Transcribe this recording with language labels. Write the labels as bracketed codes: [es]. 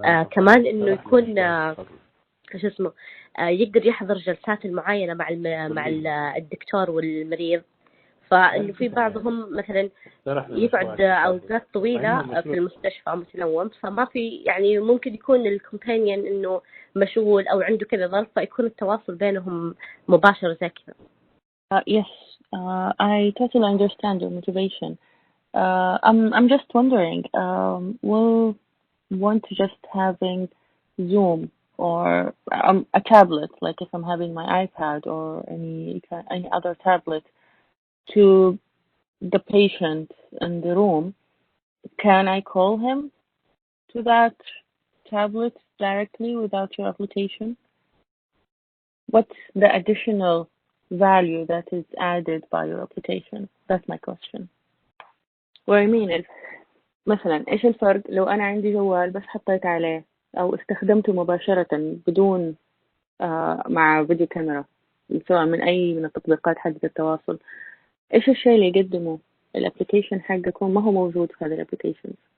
[ar] كمان إنه يكون شو اسمه يقدر يحضر جلسات المعاينة مع الدكتور والمريض. فإنه في بعضهم مثلا يقعد أوقات طويلة في المستشفى متنوم، فما في يعني ممكن يكون الكومبانيون إنه مشغول أو عنده كذا ظرف، فيكون التواصل بينهم مباشر زي كذا. [en] Yes, I totally understand your motivation. I'm just wondering, will want to just having Zoom or a tablet, like if I'm having my iPad or any other tablet, to the patient in the room, can I call him to that tablet directly without your application? What's the additional value that is added by your application? That's my question. What I mean is [ar] مثلا إيش الفرق لو أنا عندي جوال بس حطيت عليه أو استخدمته مباشرة بدون مع فيديو كاميرا سواء من أي من التطبيقات حقة التواصل؟ إيش الشيء اللي يقدمه الابليكيشن حقكم ما هو موجود في هذه الابليكيشن؟